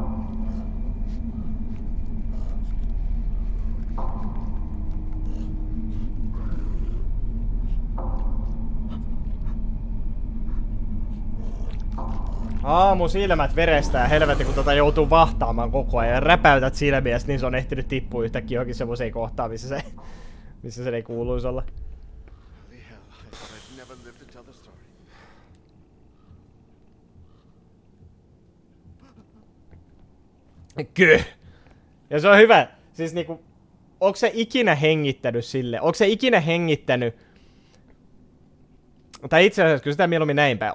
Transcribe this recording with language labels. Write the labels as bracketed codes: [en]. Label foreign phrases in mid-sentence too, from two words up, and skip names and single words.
[fi] Mun silmät verestää helvetti, kun tota joutuu vahtaamaan koko ajan ja räpäytät silmiä, niin se on ehtinyt tippua yhtäkkiä johonkin semmoiseen kohtaan, missä se ei kuuluisi olla. [en] Holy hell, I thought I'd never live to tell the story. [fi] Kyllä. Ja se on hyvä. Siis niinku, onko se ikinä hengittänyt sille? Onko se ikinä hengittänyt? Tai itse asiassa, kyllä sitä mieluummin näin päin.